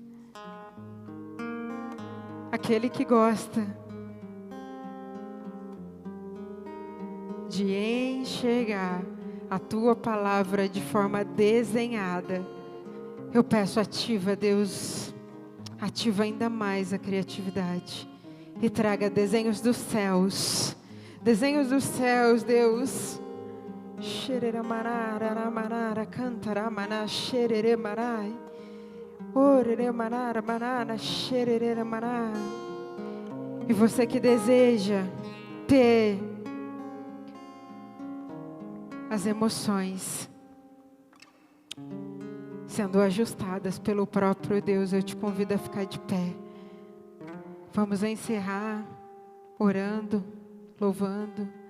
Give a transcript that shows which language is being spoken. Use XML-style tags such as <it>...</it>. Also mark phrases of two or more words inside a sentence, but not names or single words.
<pt>Aquele que gosta de enxergar a tua palavra de forma desenhada, eu peço, ativa, Deus, ativa ainda mais a criatividade e traga desenhos dos céus, Deus. Xereramarara, marara, cantaramana, xereremarai. Oreremarara, marara, xereremarai. E você que deseja ter as emoções sendo ajustadas pelo próprio Deus, eu te convido a ficar de pé. Vamos encerrar orando, louvando.</pt>